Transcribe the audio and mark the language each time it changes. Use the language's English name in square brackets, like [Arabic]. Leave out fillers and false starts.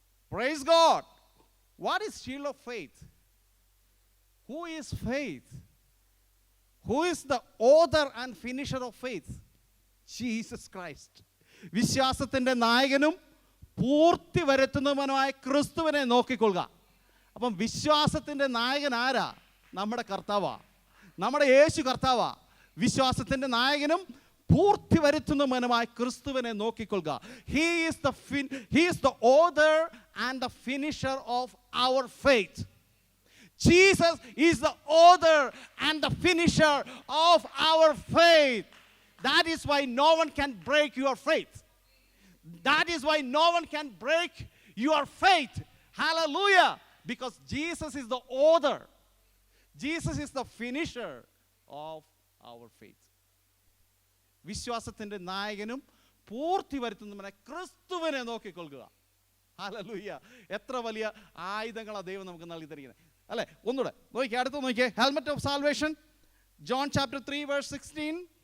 [English] Praise God. What is shield of faith? Who is faith? Who is the author and finisher of faith? Jesus Christ. [Malayalam] വിശ്വാസത്തിൻ്റെ നായകനും പൂർത്തി വരുത്തുന്നവനുമായ ക്രിസ്തുവിനെ നോക്കിക്കൊള്ളുക. അപ്പം വിശ്വാസത്തിൻ്റെ നായകൻ ആരാ? നമ്മുടെ കർത്താവാ, നമ്മുടെ യേശു കർത്താവാ. വിശ്വാസത്തിൻ്റെ നായകനും പൂർത്തി വരുത്തുന്നവനുമായ ക്രിസ്തുവിനെ നോക്കിക്കൊള്ളുക. [English] He is the author and the finisher of our faith. Jesus is the author and the finisher of our faith. That is why no one can break your faith. That is why no one can break your faith. Hallelujah. Because Jesus is the author. Jesus is the finisher of our faith. [Malayalam] വിശ്വാസത്തിൻ്റെ നായകനും പൂർത്തി വരുത്തുന്നവനെ ക്രിസ്തുവിനെ നോക്കിക്കൊള്ളുക. Hallelujah. എത്ര വലിയ ആയുധങ്ങളാണ് ദൈവം നമുക്ക് നൽകി തരിക്കുന്നത് അല്ലേ? ഒന്നുകൂടെ നോക്കിയേ, അടുത്ത് നോക്കിയേ. [English] Helmet of salvation. John chapter 3 verse 16.